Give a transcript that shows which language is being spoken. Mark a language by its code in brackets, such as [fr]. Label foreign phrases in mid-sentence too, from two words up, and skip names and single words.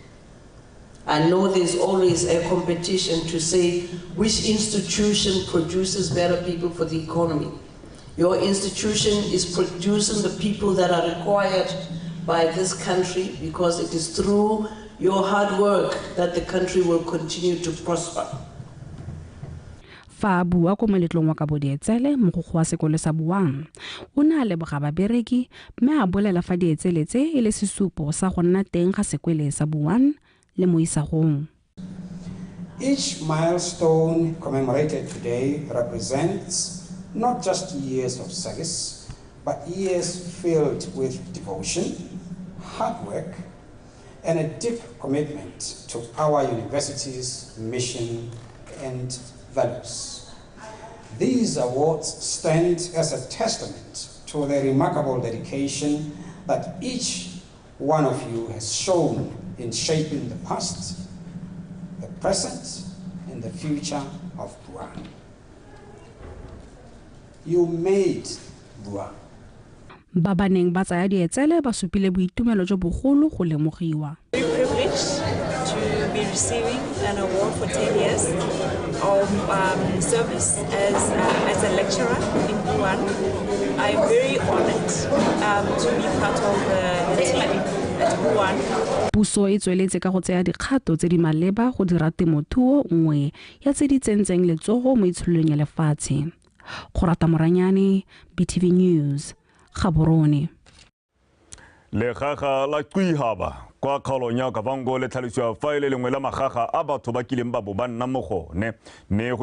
[en] I know there's always a competition to say which institution produces better people for the economy. Your institution is producing the people that are required by this country, because it is through your hard work that the country will continue to prosper. [tn] Fa bua ko moletlong wa Kabodietsele mogokgo wa sekolo sa BOTSWANA o ne a leboga babereki mme a bolela fa dietsele tse e le sesupo sa go nna teng ga sekwele sa BOTSWANA le mo isagong. [en] Each milestone commemorated today represents not just years of service, but years filled with devotion, hard work, and a deep commitment to our university's mission and values. These awards stand as a testament to the remarkable dedication that each one of you has shown in shaping the past, the present, and the future of BOTSWANA. You made BOTSWANA. [tn] Ba baneng ba tsaya dietsele ba supile boitumelo jo bogolo go lemogiwa. [en] Very privileged to be receiving an award for 10 years of service as a lecturer in BOTSWANA. I'm very honored to be part of the team at BOTSWANA. [tn] Puso e tsweletse ka go tsaya dikgato tse di maleba go dira temothuo nngwe ya tse di tsentseng letsogo mo itshololong ya lefatshe. Go rata moranyane, BTV News, Gaborone. le gaga la Kuihaba kwa kgaolong ya Kavango le tlhalosiwa fa ile lengwe la magaga a batho ba kileng ba bo ba nna mo gone mme go